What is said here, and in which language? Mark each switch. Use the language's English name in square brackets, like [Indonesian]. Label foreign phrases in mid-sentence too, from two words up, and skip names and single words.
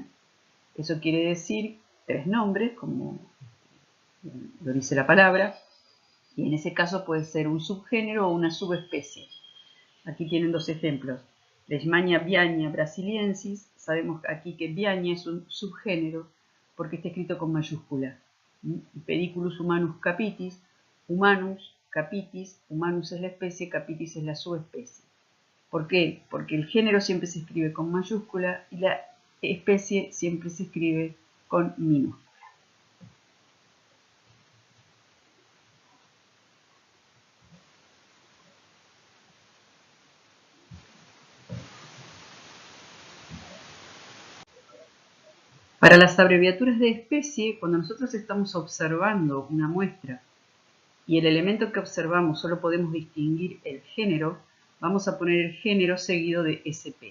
[Spanish] Eso quiere decir 3 nombres, como lo dice la palabra, y en ese caso puede ser un subgénero o una subespecie. Aquí tienen 2 ejemplos. Leishmania viagna brasiliensis. Sabemos aquí que viagna es un subgénero porque está escrito con mayúscula. Pediculus humanus capitis, humanus, capitis, humanus es la especie, capitis es la subespecie. ¿Por qué? Porque el género siempre se escribe con mayúscula y la especie siempre se escribe con minúscula. Para las abreviaturas de especie, cuando nosotros estamos observando una muestra y el elemento que observamos solo podemos distinguir el género, vamos a poner el género seguido de SP.